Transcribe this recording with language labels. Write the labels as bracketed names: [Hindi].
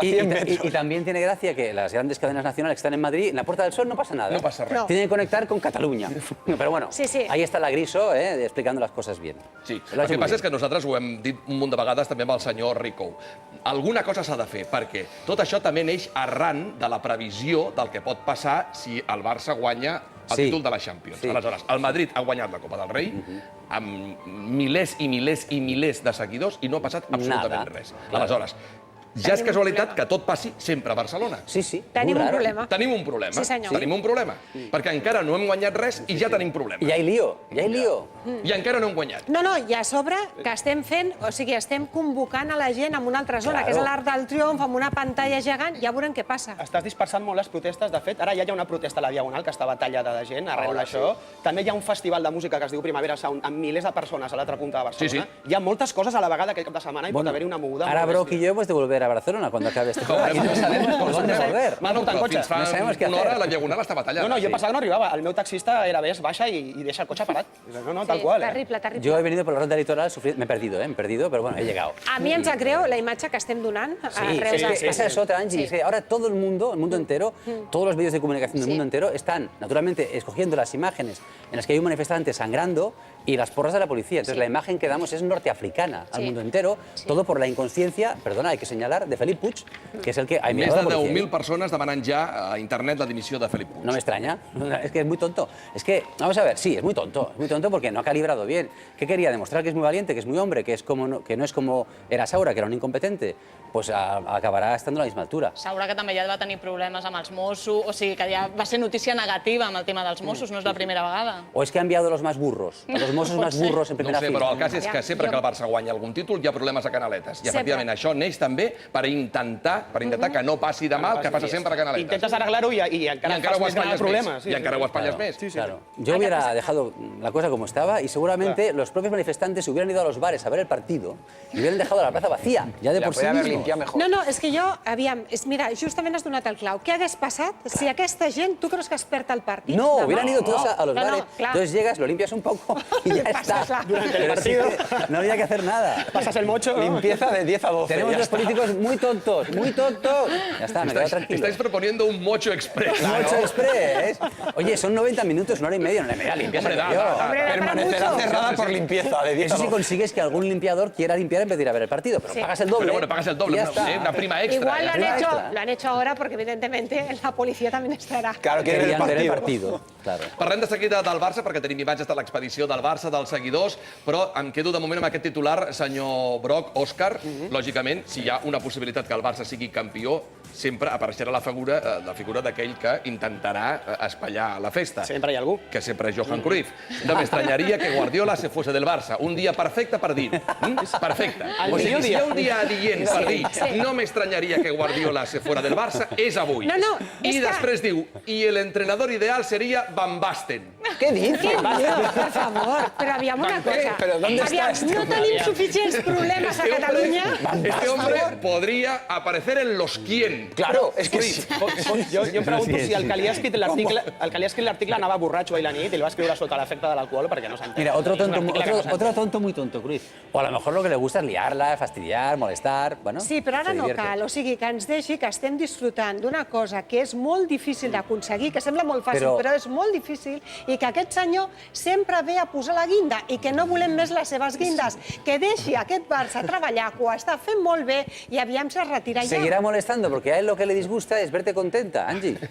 [Spanish] Y también tiene gracia que las grandes cadenas nacionales que están en Madrid, en la Puerta del Sol no pasa nada. [Catalan] No pasa res. [Spanish] Tienen que conectar con Cataluña. Pero bueno, ahí está la Griso, explicando las cosas bien. [Catalan] Sí, el que passa és que nosaltres ho hem dit un munt de vegades també amb el senyor Ricou. Alguna cosa s'ha de fer, perquè tot això també neix arran de la previsió del que pot passar si el Barça guanya el títol de la Champions. Aleshores, el Madrid ha guanyat la Copa del Rei amb milers i milers i milers de seguidors i no ha passat absolutament res. Aleshores, ja és casualitat que tot passi sempre a Barcelona. Sí, sí. Tenim un problema. Tenim un problema. Sí, senyor. Tenim un problema. Perquè encara no hem guanyat res i ja tenim problema. I ja hi lío, I encara no hem guanyat. No, i a sobre que estem fent, o sigui, estem convocant a la gent en una altra zona, que és l'Arc del Triomf, amb una pantalla gegant, ja veurem què passa. Estàs dispersant molt les protestes. De fet, ara ja hi ha una protesta a la Diagonal que estava tallada de gent arrel d'això. També hi ha un festival de música que es diu Primavera Sound amb milers de persones a l'altra punta de Barcelona. Hi ha moltes coses a la vegada aquest cap de setmana i pot haver-hi una moguda. [Spanish] Ara Broc y yo hemos de volver a Barcelona cuando acabe este juego. Y no sabemos por dónde volver. [Catalan] Fins fa una hora la Diagonal estava tallada. No, jo pensava que no arribava. El meu taxista era ves, baixa i deixa el cotxe parat. No, tal qual. Terrible. [Spanish] Yo he venido por la ronda litoral, me he perdido, pero bueno, he llegado. [Catalan] A mi em sap greu la imatge que estem donant arreu [Spanish] es que pasa eso otra, Angie. Es que ahora todo el mundo entero, todos los medios de comunicación del mundo entero están, naturalmente, escogiendo las imágenes en las que hay un manifestante sangrando y las porras de la policía. Entonces la imagen que damos es norteafricana al mundo entero, todo por la inconsciencia, perdona, hay que señalar, hablar de Felip Puig, que es el que... [Catalan] Més de 10.000 persones demanant ja a internet la dimissió de Felip Puig. [Spanish] No me extraña, es que es muy tonto. Es que, vamos a ver, sí, es muy tonto porque no ha calibrado bien. ¿Qué quería? Demostrar que es muy valiente, que es muy hombre, que no es como era Saura, que era un incompetente. Pues acabarà estant a la misma altura. [Catalan] Saura que també ja va tenir problemes amb els Mossos, o sigui que ja va ser notícia negativa amb el tema dels Mossos, no és la primera vegada. [Spanish] O es que ha enviado a los más burros, a los Mossos más burros en primera fila. [Catalan] No sé, però el cas és que sempre que el Barça guanya algun títol hi ha problemes a Canaletes. I efectivament això neix també per intentar que no passi de mal, que passa sempre a Canaletes. Intentes arreglar-ho i encara fas més gran el problema. I encara ho espatlles més. [Spanish] Yo hubiera dejado la cosa como estaba y seguramente los propios manifestantes hubieran ido a los bares a ver el partido y hubieran dejado la plaza vacía, ya de por sí mismo. [Catalan] No, és que jo, aviam, mira, justament has donat el clau. Què hagués passat si aquesta gent, tu creus que es perd el partit? [Spanish] No, hubieran ido todos a los bares. Entonces llegas, lo limpias un poco y ya está. Durante el partido. No había que hacer nada. Pasas el mocho. Limpieza de 10 a 12. Tenemos los políticos muy tontos, muy tontos. Ya está, me quedo tranquilo. Estáis proponiendo un mocho express. Mocho express. Oye, son 90 minutos, una hora y media, no le media limpieza. Permanecerá cerrada por limpieza de 10 a 12. Eso si consigues que algún limpiador quiera limpiar en vez de ir a ver el partido, pero pagas el doble. Pero bueno, pagas el doble, una prima extra. Igual lo han hecho ahora porque evidentemente la policía también estará. Claro, querían ver el partido. Claro. [Catalan] Parlem de seguida del Barça, perquè tenim imatges de l'expedició del Barça, dels seguidors, però em quedo de moment amb aquest titular, senyor Broc, Òscar. Lògicament, si hi ha una possibilitat que el Barça sigui campió, sempre apareixerà la figura d'aquell que intentarà espatllar la festa. Sempre hi ha algú. Que sempre és Johan Cruyff. No m'estranyaria que Guardiola [Spanish] se fuese [Catalan] del Barça. Un dia perfecte per dir. Perfecte. O sigui, si hi ha un dia adient per dir no m'estranyaria que Guardiola [Spanish] se fuera [Catalan] del Barça, és avui. I després diu, i el entrenador ideal seria Van Basten. Què dius? Per favor, però aviam una cosa. [Spanish] Però ¿dónde está este [Catalan] no tenim suficients problemes a Catalunya. [Spanish] Este hombre podría aparecer en Los Quién. Claro, es que sí. [Catalan] Jo em pregunto si el que li ha escrit l'article anava borratxo ahir la nit i el va escriure sota l'efecte de l'alcohol perquè no s'entén. [Spanish] Mira, otro tonto muy tonto, Cruyff. O a lo mejor lo que le gusta es liarla, fastidiar, molestar, bueno... [Catalan] Sí, però ara no cal, o sigui, que ens deixi que estem disfrutant d'una cosa que és molt difícil d'aconseguir, que sembla molt fàcil, però és molt difícil, i que aquest senyor sempre ve a posar la guinda i que no volem més les seves guindes, que deixi aquest Barça treballar, que ho està fent molt bé i aviam se retira ja. [Spanish] Seguirá molestando, porque a él lo que le disgusta es verte contenta, Angie.